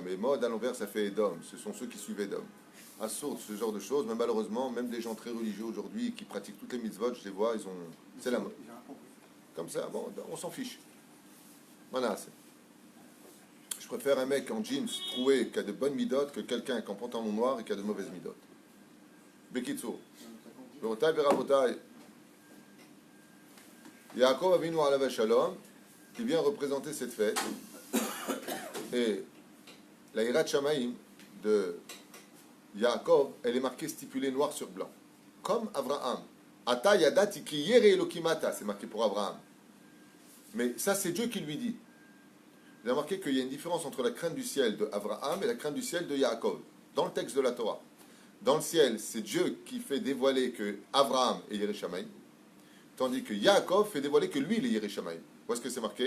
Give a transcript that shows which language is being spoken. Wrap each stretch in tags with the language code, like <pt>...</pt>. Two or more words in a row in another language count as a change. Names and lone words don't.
<fr>Mais mode à l'envers, ça fait Edom, ce sont ceux qui suivent Edom. Assourd, ce genre de choses, mais malheureusement, même des gens très religieux aujourd'hui qui pratiquent toutes les mitzvot, je les vois, c'est la mode. Comme ça, bon, on s'en fiche. Voilà, je préfère un mec en jeans troué qui a de bonnes midotes que quelqu'un qui en pantalon noir et qui a de mauvaises midotes.</fr> <he>בקיצור. ברותיי ברבותיי. יעקב אבינו עליו השלום,</he> <fr>qui vient représenter cette fête. Et la</fr> <he>יראת שמים</he> <fr>de Yaakov, elle est marquée stipulée noir sur blanc. Comme Abraham.</fr> <he>עתה ידעתי כי ירא אלוהים אתה,</he> <fr>c'est marqué pour Abraham. Mais ça, c'est Dieu qui lui dit. Vous avez remarqué qu'il y a une différence entre la crainte du ciel de Abraham et la crainte du ciel de Yaakov, dans le texte de la Torah. Dans le ciel, c'est Dieu qui fait dévoiler que Abraham est</fr> <he>ירא שמים,</he> <fr>tandis que Yaakov fait dévoiler que lui, il est</fr> <he>ירא שמים.</he> <fr>Où est-ce que c'est marqué ?</fr>